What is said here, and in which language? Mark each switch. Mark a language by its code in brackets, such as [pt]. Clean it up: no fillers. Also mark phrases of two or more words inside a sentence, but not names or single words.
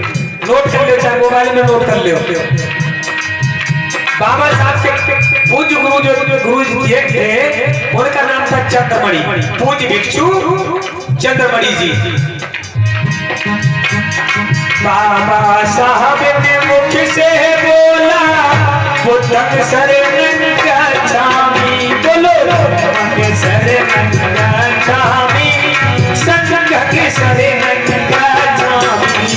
[hi] नोट कर लो, चाहे मोबाइल में नोट कर लो। बाबा साहब के पूज्य गुरु जो गुरु जी थे उनका नाम था चंद्रमणि, पूज्य भिक्षु चंद्रमणि जी। बाबा साहब ने मुख से बोला [pi] बुद्धं शरणं गच्छामि। बोलो बुद्धं शरणं गच्छामि, संघं शरणं गच्छामि।